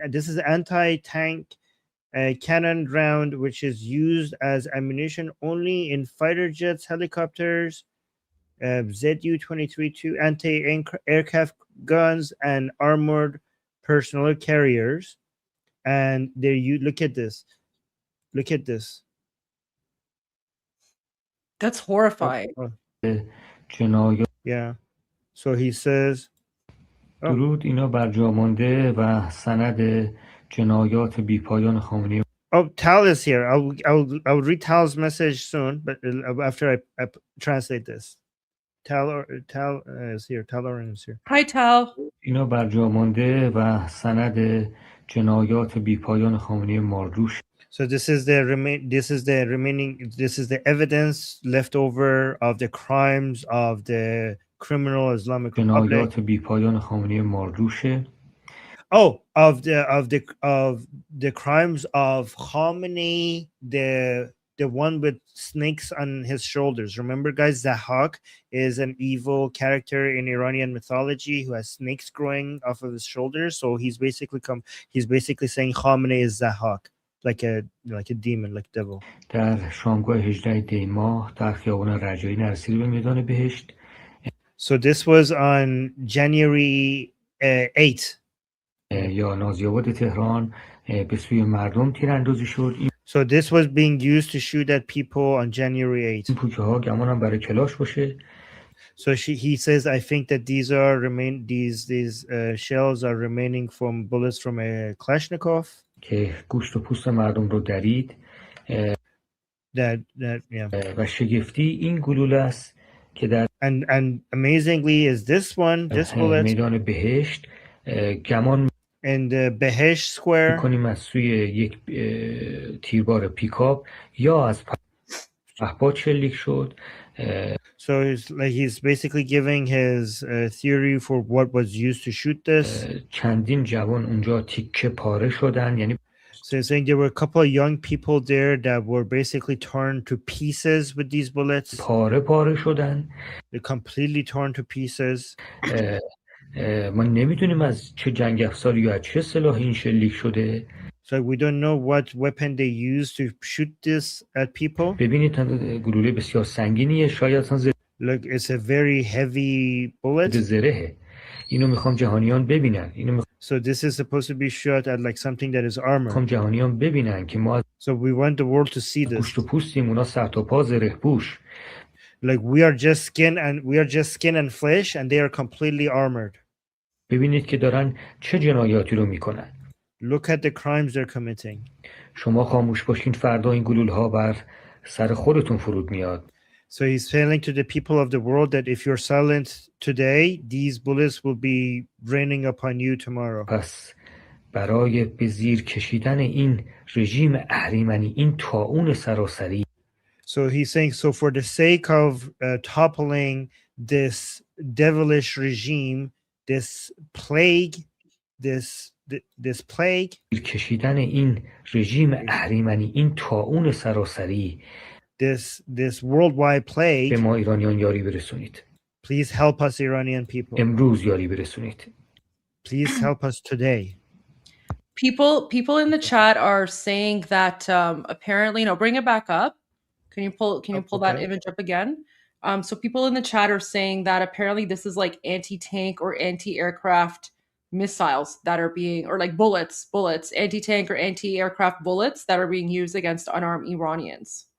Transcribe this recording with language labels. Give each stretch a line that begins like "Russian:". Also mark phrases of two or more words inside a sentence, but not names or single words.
English: This is anti-tank cannon round, which is used as ammunition only in fighter jets, helicopters, Zu-23 anti-aircraft guns, and armored personnel carriers. And there you look at this. Look at this. That's horrifying. Yeah. So he says,
Persian: درود اینا بر جا مانده و سند جنایات بیپایان خامنه‌ای.
English: Oh, Tal is here. I'll read Tal's message soon, but after I translate this. Tal is here. Tal Oren is here. Hi, Tal.
Persian: اینا بر جا مانده و سند جنایات بیپایان خامنه‌ای مارلوش.
English: So this is the evidence left over of the crimes of the criminal Islamic Republic.
Persian: جنایات بیپایان خامنه‌ای مارلوشه.
English: Oh, of the crimes of Khamenei, the one with snakes on his shoulders. Remember, guys, Zahak is an evil character in Iranian mythology who has snakes growing off of his shoulders. So he's basically saying Khamenei is Zahak, like a demon, like devil.
Persian: در شامگاه 18 دی ماه در خیابان رجایی نرسید به میدان بهشت.
English: So this was on January 8.
Persian: یا نازیاباد تهران به سوی مردم تیراندازی شد.
English: So this was being used to shoot at people on January 8.
Persian: این پوکه ها گمانم برای کلاش باشه.
English: So he says, I think that these shells are remaining from bullets from a Kalashnikov.
Persian: که گوشت و پوست مردم رو درید. و شگفتی این گلوله است که در
English: and amazingly is this bullet
Persian: میدان بهشت گمان
English: in the Behesh Square
Persian: کنیم از سوی یک تیربار پیکاپ یا از پهپاد شلیک شد.
English: So he's basically giving his theory for what was used to shoot this.
Persian: چندین جوان اونجا تیکه پاره شدن. یعنی
English: So he's saying there were a couple of young people there that were basically torn to pieces with these bullets.
Persian: پاره شدن.
English: They're completely torn to pieces.
Persian: ما نمیدونیم از چه جنگ افزاری یا چه سلاحی این شلیک شده.
English: So we don't know what weapon they used to shoot this at people.
Persian: ببینید گلوله بسیار سنگینیه. شاید
English: Look, it's a very heavy bullet.
Persian: زرهه. اینو میخوام جهانیان ببینن.
English: So this is supposed to be shot at like something that is armor.
Persian: میخوام جهانیان ببینن که ما
English: So we want the world to see this.
Persian: گوشت و پوستیم، اونا سر تا پا زره پوش.
English: Like we are just skin and flesh, and they are completely armored.
Persian: ببینید که دارن چه جنایاتی رو میکنن.
English: Look at the crimes they're committing.
Persian: شما خاموش باشین فردا این گلوله‌ها بر سر خودتون فرود میاد.
English: So he's telling to the people of the world that if you're silent today, these bullets will be raining upon you tomorrow.
Persian: پس برای به زیر کشیدن این رژیم اهریمنی، این طاعون سراسری،
English: So he's saying, so for the sake of toppling this devilish regime, this plague, this plague,
Persian: کشیدن این رژیم اهریمنی، این طاعون سراسری،
English: this worldwide plague,
Persian: به ما ایرانیان یاری برسونید.
English: Please help us, Iranian people.
Persian: امروز یاری برسونید.
English: Please help us today. People in the chat are saying that apparently, no, bring it back up. Can you pull that image up again? So people in the chat are saying that apparently this is like anti-tank or anti-aircraft missiles that are being, or like bullets, anti-tank or anti-aircraft bullets that are being used against unarmed Iranians.